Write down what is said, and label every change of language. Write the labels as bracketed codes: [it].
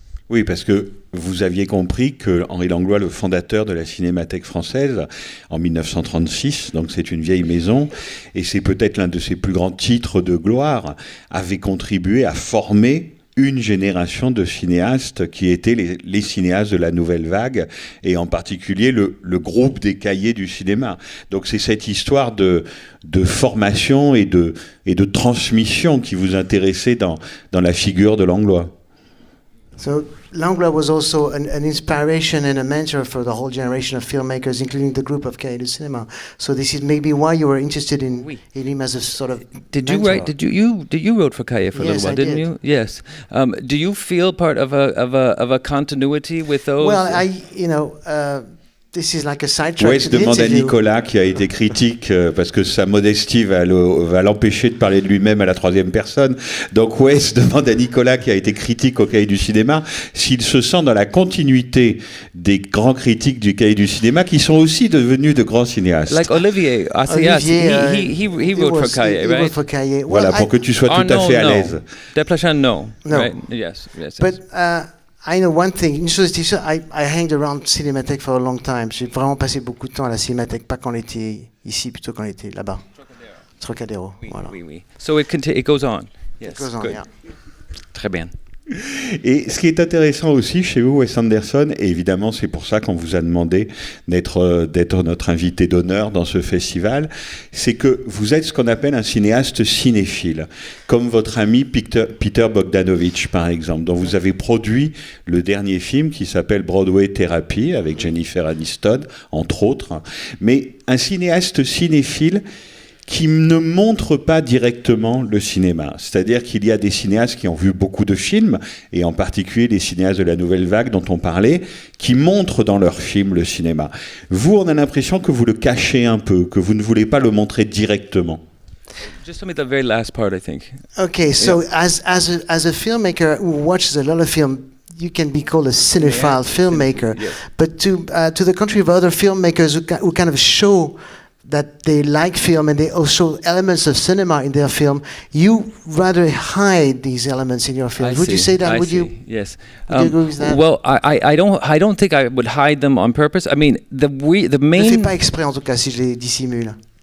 [fr] Oui, parce que vous aviez compris que Henri Langlois, le fondateur de la Cinémathèque française, en 1936, donc c'est une vieille maison, et c'est peut-être l'un de ses plus grands titres de gloire, avait contribué à former une génération de cinéastes qui étaient les cinéastes de la nouvelle vague, et en particulier le groupe des cahiers du cinéma. Donc c'est cette histoire de formation et de transmission qui vous intéressait dans la figure de Langlois. [en] So Langlois was also an inspiration and a mentor for the whole generation of filmmakers, including the group of Cahiers du Cinéma. So this is maybe why you were interested in him as a sort of Did mentor. you wrote for Cahiers for a little while, didn't did. you? Yes. Do you feel part of a continuity with those? Well, this is like a sidetrack. [fr] Wes demande à Nicolas, qui a été critique, parce que sa modestie va l'empêcher de parler de lui-même à la troisième personne. Donc Wes demande à Nicolas, qui a été critique au Cahier du Cinéma, s'il se sent dans la continuité des grands critiques du Cahier du Cinéma, qui sont aussi devenus de grands cinéastes. [en] Like Olivier Assayas, he wrote for Cahiers, right? He wrote for Cahiers. [fr] Voilà, pour que tu sois tout à fait à l'aise. [en] Desplechin, no. No. Right? Yes. But I know one thing. [fr] Une chose est sûre, [en] I hanged around Cinémathèque for a long time. [fr] J'ai vraiment passé beaucoup de temps à la Cinémathèque, pas quand on était ici, plutôt quand on était là-bas. Trocadéro. Voilà. [en] Oui. So it goes on. Yes. It goes on, good. yeah. [fr] Très bien. Et ce qui est intéressant aussi chez vous, Wes Anderson, et évidemment c'est pour ça qu'on vous a demandé d'être notre invité d'honneur dans ce festival, c'est que vous êtes ce qu'on appelle un cinéaste cinéphile, comme votre ami Peter Bogdanovich par exemple, dont vous avez produit le dernier film qui s'appelle Broadway Therapy avec Jennifer Aniston, entre autres, mais un cinéaste cinéphile qui ne montre pas directement le cinéma. C'est-à-dire qu'il y a des cinéastes qui ont vu beaucoup de films, et en particulier les cinéastes de la Nouvelle Vague dont on parlait, qui montrent dans leurs films le cinéma. Vous, on a l'impression que vous le cachez un peu, que vous ne voulez pas le montrer directement. [en] Just tell me the very last part, I think. Okay, so as a filmmaker who watches a lot of film, you can be called a cinephile filmmaker. Yes. But to the contrary of other filmmakers who kind of show that they like film and they also elements of cinema in their film, you rather hide these elements in your film. Would you say that? Would you? Yes. Would you agree with that? Well, I don't think I would hide them on purpose. I mean, the [fr] Ne fais [en] main. [fr] pas exprès en tout cas si je les dissimule.